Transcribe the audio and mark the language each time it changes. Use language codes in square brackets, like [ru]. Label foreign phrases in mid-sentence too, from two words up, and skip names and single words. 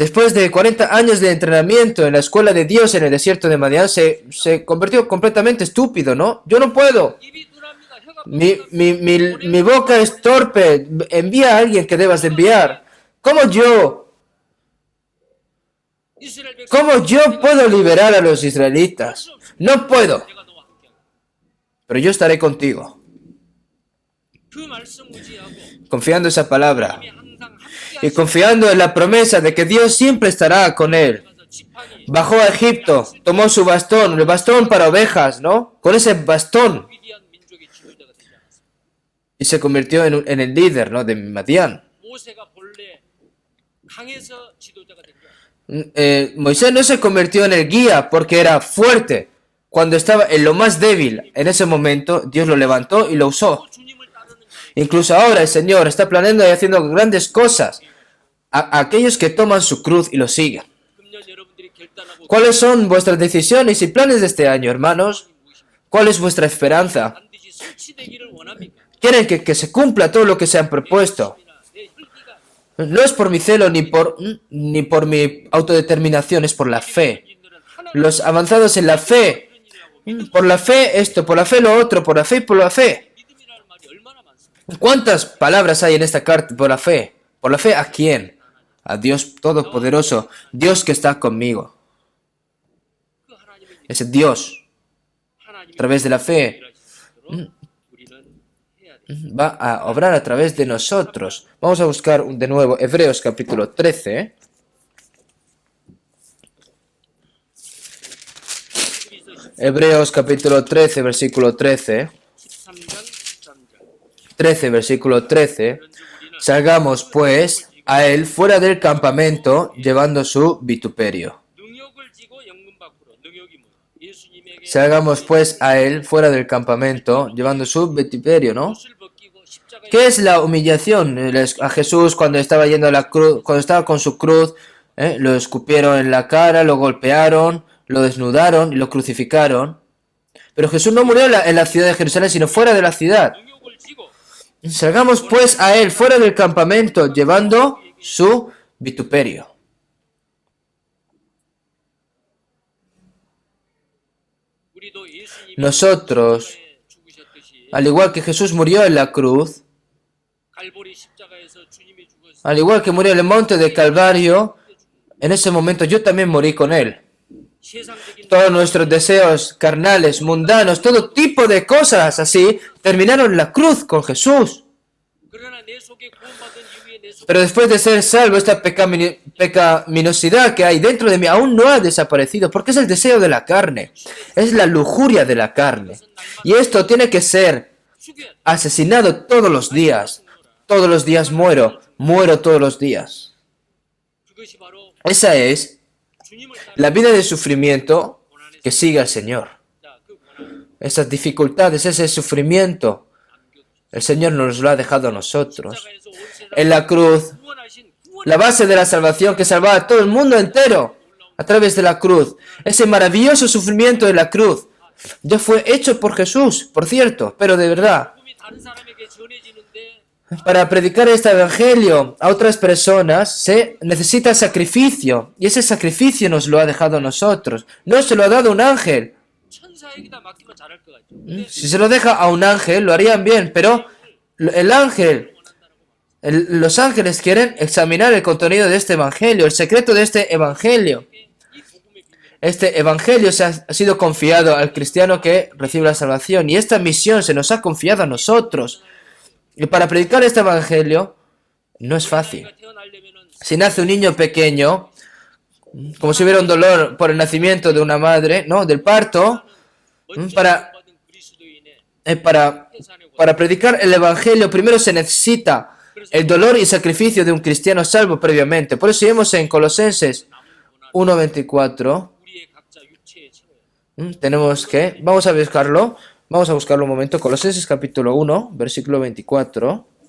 [es] Después de 40 años de entrenamiento en la escuela de Dios en el desierto de Madián, se convirtió completamente estúpido, ¿no? Yo no puedo. [ko] 입이 둔합니다. 혀가 [es] Mi boca es torpe. Envía a alguien que debas de enviar. [ko] 이스라엘 백성 [es] ¿Cómo yo puedo liberar a los israelitas? No puedo. [ko] 내가 너와 함께 [es] Pero yo estaré contigo. [ko] 그 말씀 무지하고 [es] Confiando esa palabra. [ko] 항상 함께 [es] Y confiando en la promesa de que Dios siempre estará con él. [ko] 하셔서 지팡이 [es] Bajó a Egipto, tomó su bastón, el bastón para ovejas, ¿no? Con ese bastón. [ko] 위대한 민족의 지도자가 되지 않았습니다. [es] Y se convirtió en el líder, ¿no? De Madián. [ko] 모세가 본래 강해서 지도자가 된 거야. [es] Moisés no se convirtió en el guía porque era fuerte. Cuando estaba en lo más débil, en ese momento, Dios lo levantó y lo usó. [ko] 주님을 따르는 [es] Incluso ahora el Señor está planeando y haciendo grandes cosas a aquellos que toman su cruz y lo siguen. [ko] 금년 여러분들이 결단하고 [es] ¿Cuáles son vuestras decisiones y planes de este año, hermanos? ¿Cuál es vuestra esperanza? [ko] 반드시 성취되기를 원합니까? [es] ¿Quieren que se cumpla todo lo que se han propuesto? [ko] 내 혈기가 [es] No es por mi celo ni por mi autodeterminación, es por la fe. [ko] 인들은 하나님 [es] Los avanzados en la fe, por la fe esto, por la fe lo otro, por la fe y por la fe. [ko] 믿음이라는 말이 얼마나 많습니까? [es] ¿Cuántas palabras hay en esta carta por la fe? ¿Por la fe a quién? A Dios Todopoderoso, Dios que está conmigo. [ko] 그 하나님의 [es] Ese Dios, [ko] 하나님이 [es] a través de la fe, [ko] 일하시도록 우리는 해야 돼. [es] va a obrar a través de nosotros. Vamos a buscar de nuevo Hebreos capítulo 13. Hebreos capítulo 13, versículo 13. [ko] 13장 13절. [es] 13, versículo 13. Salgamos pues a él fuera del campamento llevando su vituperio. [ko] 능욕을 지고 예수님에게 [es] Salgamos pues a él fuera del campamento, llevando su vituperio, ¿no? [ko] 옷을 벗기고 십자가에 [es] ¿Qué es la humillación? A Jesús cuando estaba yendo a la cruz, cuando estaba con su cruz, lo escupieron en la cara, lo golpearon, lo desnudaron y lo crucificaron. Pero Jesús no murió en la ciudad de Jerusalén, sino fuera de la ciudad. [ko] 능욕을 지고 [es] Salgamos pues a él fuera del campamento, llevando su vituperio. [ko] 우리도 예수님이 [es] Nosotros, [ko] 십자가에 죽으셨듯이 [es] al igual que Jesús murió en la cruz, [ko] 갈보리 십자가에서 주님이 죽었을 [es] al igual que murió en el monte de Calvario, en ese momento yo también morí con él. [ko] 세상적인 [es] Todos nuestros deseos carnales, mundanos, todo tipo de cosas así, terminaron en la cruz con Jesús. [ko] 그러나 내 속에 구원받은 이후에 내 속에 [es] Pero después de ser salvo, esta pecaminosidad que hay dentro de mí aún no ha desaparecido, porque es el deseo de la carne, es la lujuria de la carne. Y esto tiene que ser [ko] 죽여야 돼. [es] asesinado todos los días. Todos los días muero, muero todos los días. [ko] 그것이 바로 [es] Esa es [ko] 주님을 따라 [es] la vida de sufrimiento que sigue al Señor. [ko] 그 고난 [es] Esas dificultades, ese sufrimiento, el Señor nos lo ha dejado a nosotros. [ko] 십자가에서 온 세상 [es] En la cruz, [ko] 구원하신 구원 [es] la base de la salvación que salvaba a todo el mundo entero a través de la cruz. Ese maravilloso sufrimiento de la cruz ya fue hecho por Jesús, por cierto, pero de verdad. [ko] 복음이 다른 사람에게 전해지는데 [es] Para predicar este evangelio a otras personas se necesita sacrificio, y ese sacrificio nos lo ha dejado a nosotros. No se lo ha dado un ángel. [ko] 천사에게다 맡기면 잘할 것 같죠. 근데 [es] Si se lo deja a un ángel, lo harían bien, pero el ángel, los ángeles quieren examinar el contenido de este evangelio, el secreto de este evangelio. [ko] 이 복음의 비밀을 [es] Este evangelio ha sido confiado al cristiano que recibe la salvación, y esta misión se nos ha confiado a nosotros. Y para predicar este evangelio no es fácil. [ko] 아이가 태어나려면은 [es] Si nace un niño pequeño, como si hubiera un dolor por el nacimiento de una madre, ¿no? Del parto, [ko] 먼저 [es] para, [ko] 받은 그리스도인의 [es] para predicar el evangelio primero se necesita el dolor y sacrificio de un cristiano salvo previamente. Por eso vemos en Colosenses 1:24. [ko] 우리의 각자 육체의 채워요. [es] Tenemos que, vamos a buscarlo un momento, Colosenses capítulo 1, versículo 24.